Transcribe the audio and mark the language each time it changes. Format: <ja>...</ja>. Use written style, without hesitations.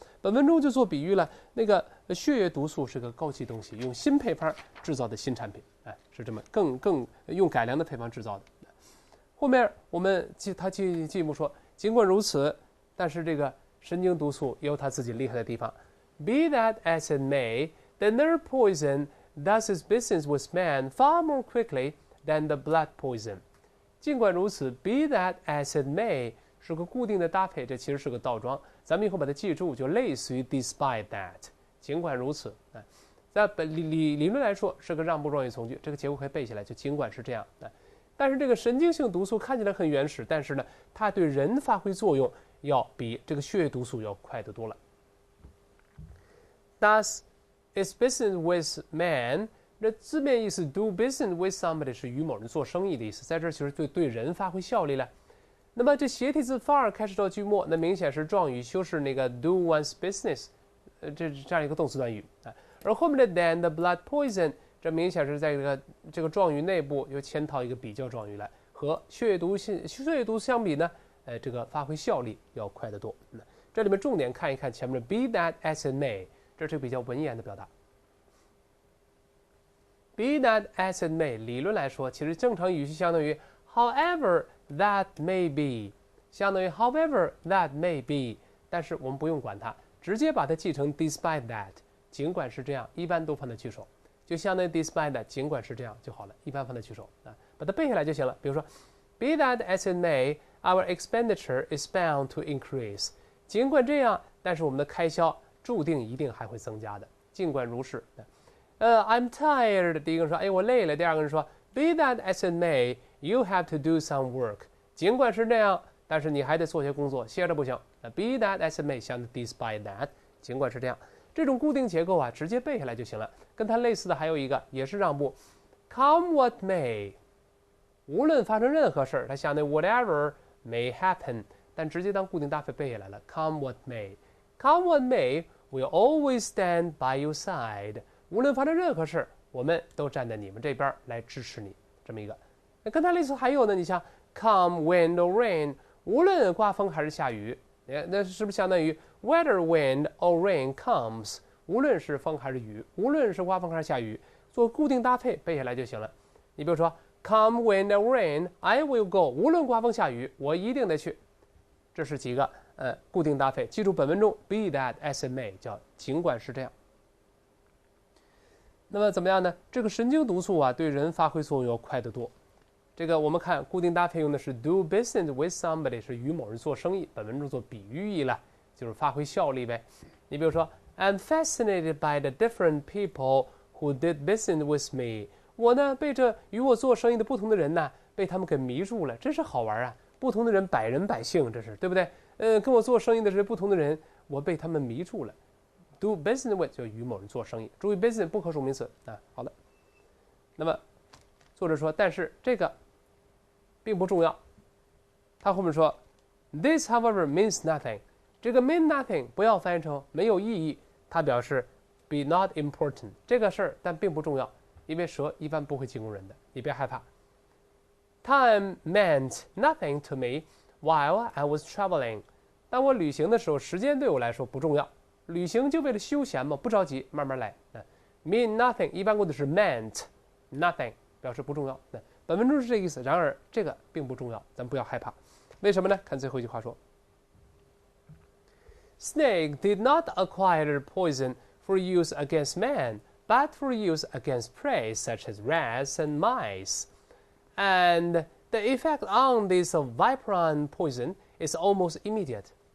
<zh>本文中就做比喻了，那个血液毒素是个高级东西，用新配方制造的新产品，是这么更用改良的配方制造的。后面我们进一步说，尽管如此，但是这个神经毒素也有它自己厉害的地方。</zh> <en>Be that as it may, the nerve poison does its business with man far more quickly than the blood poison。</en> <zh>尽管如此 ，be that as it may 是个固定的搭配，这其实是个倒装，咱们以后把它记住，就类似于 despite that。尽管如此，在理论来说是个让步状语从句，这个结构可以背起来，就尽管是这样。但是这个神经性毒素看起来很原始，但是呢，它对人发挥作用要比这个血液毒素要快得多了。</zh> <en>Thus, its business with man。</en> <zh>这字面意思 do business with somebody 是与某人做生意的意思，在这儿其实对人发挥效力了。那么这斜体字 far 开始到句末，那明显是状语修饰那个 do one's business， 这样一个动词短语而后面的 than the blood poison， 这明显是在这个状语内部又嵌套一个比较状语来，和血液毒相比呢，这个发挥效力要快得多。这里面重点看一看前面的 be that as it may， 这是比较文言的表达。 Be that as it may， 理论来说，其实正常语气相当于 however that may be， 相当于 however that may be， 但是我们不用管它，直接把它记成 despite that， 尽管是这样，一般都放在句首，就相当于 despite that， 尽管是这样就好了，一般放在句首把它背下来就行了。比如说 ，</zh> <en>Be that as it may, our expenditure is bound to increase。</en> <zh>尽管这样，但是我们的开销注定一定还会增加的。尽管如是。</zh> <en>I'm tired，</en> <zh>第一个人说，哎，我累了。第二个人说</zh> <en>，Be that as it may，you have to do some work。</en> <zh>尽管是这样，但是你还得做些工作，歇着不行。 Be that as it may， 相对 despite that， 尽管是这样。这种固定结构啊，直接背下来就行了。跟它类似的还有一个，也是让步 ，Come what may， 无论发生任何事儿，它相对 whatever may happen， 但直接当固定搭配背下来了。</zh> <en>Come what may，Come what may，we'll always stand by your side。</en> <zh>无论发生任何事，我们都站在你们这边来支持你。这么一个，那跟它类似还有呢，你像 come wind or rain， 无论刮风还是下雨，那是不是相当于 whether wind or rain comes？无论是风还是雨，无论是刮风还是下雨，做固定搭配背下来就行了。你比如说</zh> <en>come wind or rain，I will go，</en> <zh>无论刮风下雨，我一定得去。这是几个固定搭配。记住本文中 be that as it may 叫尽管是这样。那么怎么样呢？这个神经毒素啊，对人发挥作用要快得多。这个我们看固定搭配用的是 do business with somebody， 是与某人做生意，本文中做比喻意了，就是发挥效力呗。你比如说</zh> <en>I'm fascinated by the different people who did business with me。</en> <zh>我呢被这与我做生意的不同的人呢，被他们给迷住了，真是好玩啊！不同的人，百人百姓，这是对不对？跟我做生意的这些不同的人，我被他们迷住了。 Do business with 就与某人做生意，注意 business 不可数名词啊。好的，那么作者说，但是这个并不重要。他后面说</zh> <en>，This however means nothing。</en> <zh>这个 mean nothing 不要翻译成没有意义，它表示 be not important 这个事儿，但并不重要，因为蛇一般不会进攻人的，你别害怕。</zh> <en>Time meant nothing to me while I was traveling。</en> <zh>当我旅行的时候，时间对我来说不重要。旅行就为了休闲嘛，不着急，慢慢来。 mean nothing 一般过的是 meant nothing， 表示不重要。本文中是这个意思，然而这个并不重要，咱不要害怕。为什么呢？看最后一句话说</zh> <en>，Snake did not acquire poison for use against man, but for use against prey such as rats and mice, and the effect on this viperine poison is almost immediate。</en>